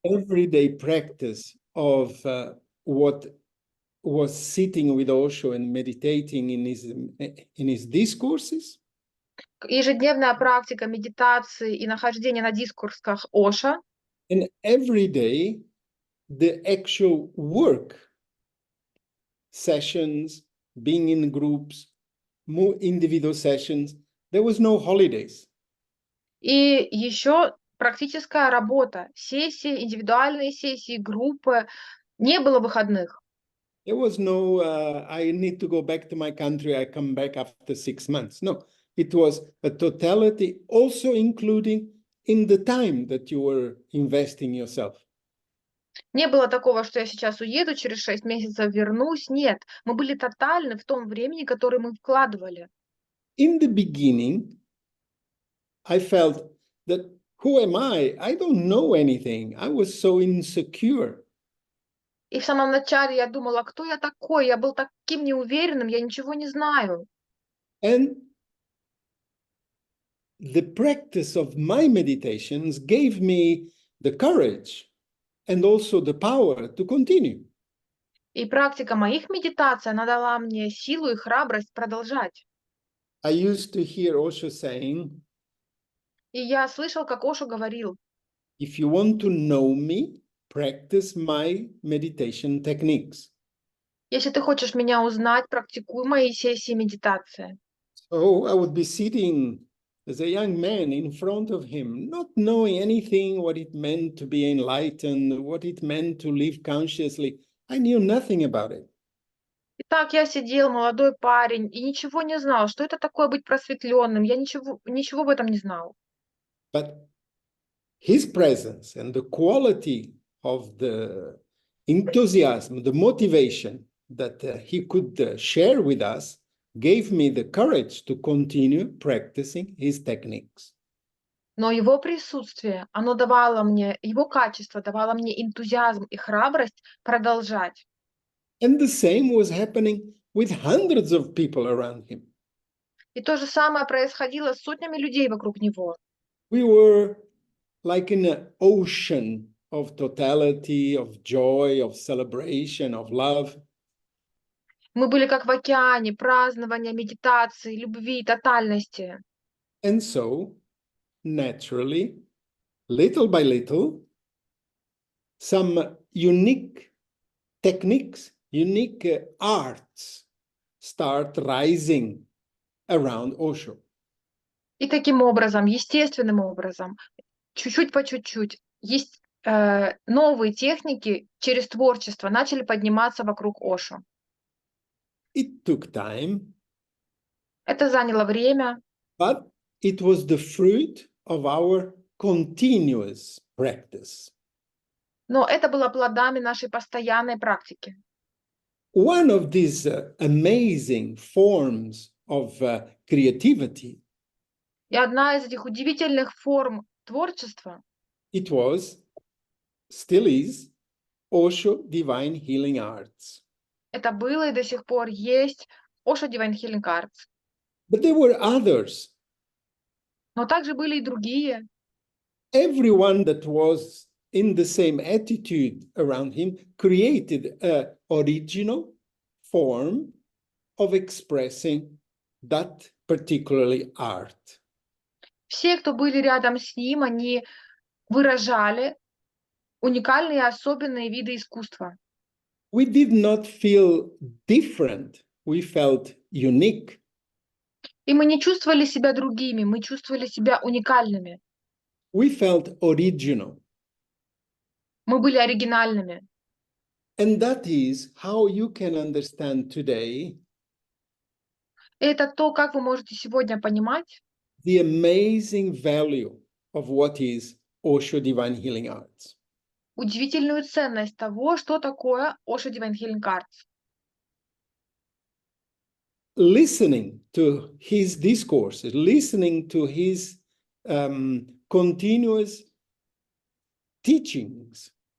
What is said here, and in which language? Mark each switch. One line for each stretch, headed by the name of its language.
English: everyday practice of what was sitting with Osho and meditating in his discourses,
Russian: ежедневная практика медитации и нахождения на дискурсах Оша,
English: and every day the actual work sessions, being in groups, more individual sessions. There was no holidays.
Russian: и еще практическая работа, сессии, индивидуальные сессии, группы, не было выходных.
English: There was no, I need to go back to my country, I come back after 6 months. No, it was a totality, also including in the time that you were investing yourself.
Russian: Не было такого, что я сейчас уеду, через 6 месяцев вернусь. Нет, мы были тотальны в том времени, которое мы вкладывали.
English: In the beginning, I felt that, who am I? I don't know anything. I was so insecure.
Russian: И в самом начале я думала, кто я такой? Я был таким неуверенным, я ничего не знаю.
English: And the practice of my meditations gave me the courage and also the power to continue.
Russian: И практика моих медитаций, она дала мне силу и храбрость продолжать.
English: I used to hear OSHO saying,
Russian: И я слышал, как Ошу говорил:
English: if you want to know me, practice my meditation techniques.
Russian: если ты хочешь меня узнать, практикуй мои сессии медитации.
English: So I would be sitting as a young man in front of him, not knowing anything, what it meant to be enlightened, what it meant to live consciously. I knew nothing about it.
Russian: Итак, я сидел, молодой парень, и ничего не знал, что это такое быть просветленным. Я ничего в этом не знал.
English: But his presence and the quality of the enthusiasm, the motivation that he could share with us gave me the courage to continue practicing his techniques.
Russian: Но его присутствие, оно давало мне, его качество давало мне энтузиазм и храбрость продолжать.
English: And the same was happening with hundreds of people around him.
Russian: И то же самое происходило с сотнями людей вокруг него.
English: We were like in an ocean of totality, of joy, of celebration, of love.
Russian: Мы были как в океане празднования, медитации, любви, тотальности.
English: And so, naturally, little by little, some unique techniques, unique arts start rising around OSHO.
Russian: И таким образом, естественным образом, чуть-чуть по чуть-чуть, есть новые техники через творчество начали подниматься вокруг Ошо.
English: It took time,
Russian: Это заняло время,
English: but it was the fruit of our continuous practice.
Russian: но это было плодами нашей постоянной практики.
English: One of these amazing forms of creativity,
Russian: И одна из этих удивительных форм творчества,
English: it was, still is, OSHO Divine Healing Arts.
Russian: это было и до сих пор есть OSHO DIVINE HEALING ARTS.
English: But there were others.
Russian: Но также были и другие.
English: Everyone that was in the same attitude around him created an original form of expressing that particularly art.
Russian: Все, кто были рядом с ним, они выражали уникальные и особенные виды искусства.
English: We did not feel different. We felt unique.
Russian: И мы не чувствовали себя другими, мы чувствовали себя уникальными.
English: We felt original.
Russian: Мы были оригинальными.
English: And that is how you can understand today
Russian: И это то, как вы можете сегодня понимать
English: the amazing value of what is OSHO Divine Healing Arts.
Russian: удивительную ценность того, что такое OSHO DIVINE HEALING ARTS.
English: Listening to his discourses, listening to his continuous teachings,